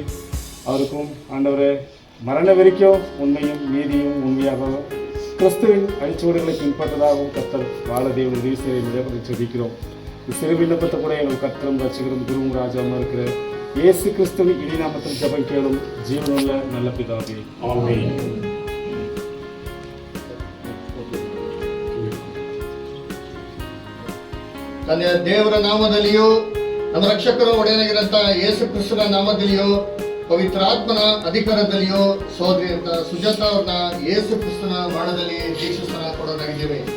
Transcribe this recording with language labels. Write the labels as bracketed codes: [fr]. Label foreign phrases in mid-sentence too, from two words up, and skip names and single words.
[ta] அவருக்கும் ஆண்டவரே, மரண வரைக்கும் உண்மையும் நீதியும் உண்மையாக கிறிஸ்துவின் அடிச்சுவடுகளை பின்பற்றதாகவும் கர்த்தர் வாழ தேவன் உதவி செய்ய நிலைப்பதை சொல்லிக்கிறோம். சிறு விண்ணப்பத்தை கூட எங்கள் கர்த்தரும் ரட்சகரும் குருவும் ராஜாவும் இருக்கிற இயேசு கிறிஸ்துவின் இடிநாமத்தில் ஜெபம் கேளும் ஜீவனுள்ள நல்ல பிதாவே, ஆமென். [kn] ತಂದೆಯ ದೇವರ ನಾಮದಲ್ಲಿಯೂ ನಮ್ಮ ರಕ್ಷಕರು ಒಡೆಯನಾಗಿರಂತ ಯೇಸು ಕ್ರಿಸ್ತನ ನಾಮದಲ್ಲಿಯೂ ಪವಿತ್ರಾತ್ಮನ ಅಧಿಕಾರದಲ್ಲಿಯೂ ಸೋದರಿ ಅಂತ ಸುಜಾತ ಅವ್ರನ್ನ ಯೇಸು ಕ್ರಿಸ್ತನ ಬಾಣದಲ್ಲಿ ದೀಕ್ಷಾಸ್ನಾನ ಕೊಡೋದಾಗಿದ್ದೇವೆ.